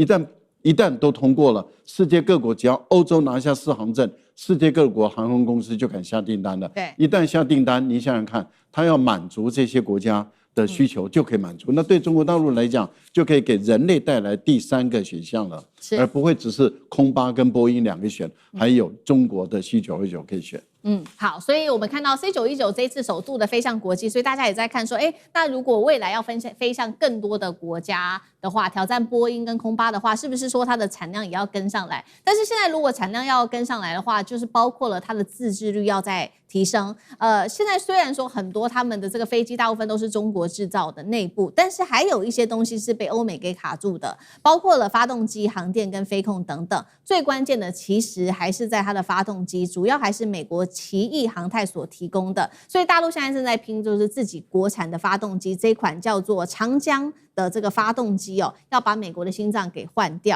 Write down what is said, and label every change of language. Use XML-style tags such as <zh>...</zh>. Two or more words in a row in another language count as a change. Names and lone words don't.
<zh>一旦都通過了，世界各國只要歐洲拿下4航證，世界各國航空公司就敢下訂單了。對，一旦下訂單，你想想看，他要滿足這些國家的需求就可以滿足。那對中國大陸來講，就可以給人類帶來第3個選項了，而不會只是空巴跟波音2個選，還有中國的 C919 可以選。好，所以我們看到 C919這一次首度的飛向國際，所以大家也在看說，那如果未來要飛向更多的國家的話，挑戰波音跟空巴的話，是不是說它的產量也要跟上來？但是現在如果產量要跟上來的話，就是包括了它的自制率要再提升。現在雖然說很多他們的這個飛機大部分都是中國製造的內部，但是還有一些東西是被歐美給卡住的，包括了發動機、航電跟飛控等等。最關鍵的其實還是在它的發動機，主要還是美國奇異航太所提供的。所以大陸現在正在拼，就是自己國產的發動機，這一款叫做長江的這個發動機哦，要把美國的心臟給換掉。</zh>